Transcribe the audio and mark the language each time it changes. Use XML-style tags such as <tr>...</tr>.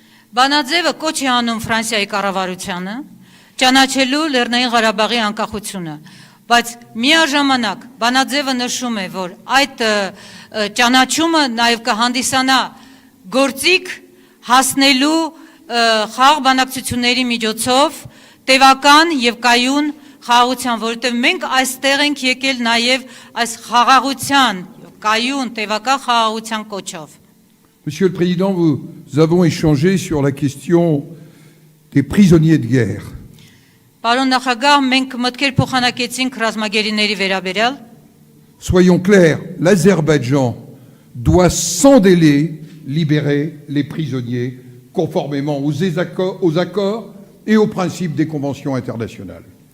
<hy>Բանաձևը կոչ է անում Ֆրանսիայի կառավարությանը ճանաչելու Լեռնային Ղարաբաղի անկախությունը, բայց միաժամանակ բանաձևը նշում է, որ այդ ճանաչումը նաև կհանդիսանա գործիք հասնելու խաղաղ բանակցությունների միջոցով տևական եւ կայուն խաղաղության, որովհետեւ մենք այստեղ ենք եկել նաև այս խաղաղության, կայուն տևական խաղաղության կոչով։</hy> <fr>Monsieur le Président, nous avons échangé sur la question des prisonniers de guerre.</fr> <hy>Պարոն նախագահ, մենք մտքեր փոխանակեցինք ռազմագերիների վերաբերյալ։</hy> <fr>Soyons clairs, l'Azerbaïdjan doit sans délai libérer les prisonniers conformément aux accords et aux principes des conventions internationales.</fr>